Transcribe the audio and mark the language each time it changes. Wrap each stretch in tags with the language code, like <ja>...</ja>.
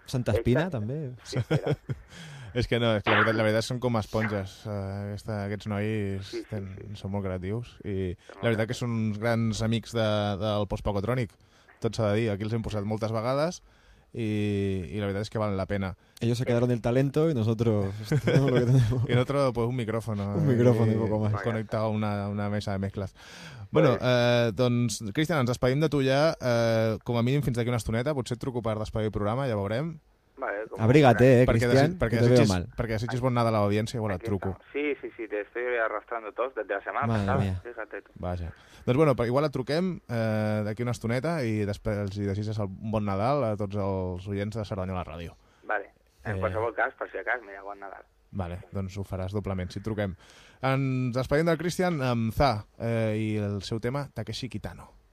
<ca>Santa Espina, també. És que no, és que la veritat són com esponges. Aquests nois són molt creatius. I la veritat que són uns grans amics del Postpocatrònic. Tot s'ha de dir. Aquí els hem posat moltes vegades i la veritat és que valen la pena.</ca> <es>Ellos se quedaron del talento y nosotros, pues, un micrófono. Un micrófono y poco más. Conectado a una mesa de mezclas.</es> <ca>Bueno, doncs, Cristian, ens despedim de tu ja, com a mínim fins d'aquí una estoneta. Potser et truco per despedir el programa, ja veurem.</ca> <es>Vale, abrígate, Cristian, que te veo mal.</es> <ca>Perquè desitges bon nada a l'audiència, bueno, et truco.</ca> <es>Sí, te estoy arrastrando todos desde la semana pasada. Madre mía.</es> <ca>Vaja. Doncs bueno, igual et truquem d'aquí una estoneta i després els desitges el bon Nadal a tots els oients de Cerdanyola Ràdio. Vale. En qualsevol cas, per si acas, mira, bon Nadal. Vale, doncs ho faràs doblement, si et truquem. Ens despedim del Cristian amb Sta i el seu tema Takeshi Kitano.</ca>